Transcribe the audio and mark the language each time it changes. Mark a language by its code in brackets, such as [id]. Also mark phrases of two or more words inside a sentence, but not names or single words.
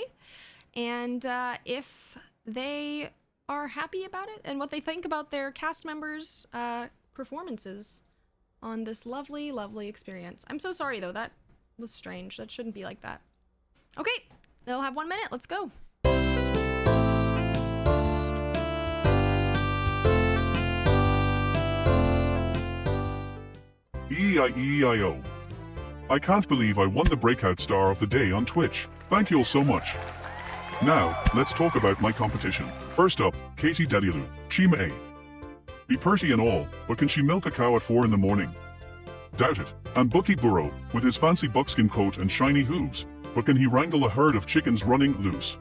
[en] And if they are happy about it and what they think about their cast members' performances on this lovely, lovely experience. I'm so sorry, though. That was strange. That shouldn't be like that. Okay. They'll have 1 minute. Let's go. E-I-E-I-O. I can't believe I won the Breakout Star of the Day on Twitch. Thank you all so much. Now, let's talk about my competition. First up, Katie Delulu. She may be pretty and all, but can she milk a cow at 4 in the morning? Doubt it. And Bucky Burrow, with his fancy buckskin coat and shiny hooves, but can he wrangle a herd of chickens running loose?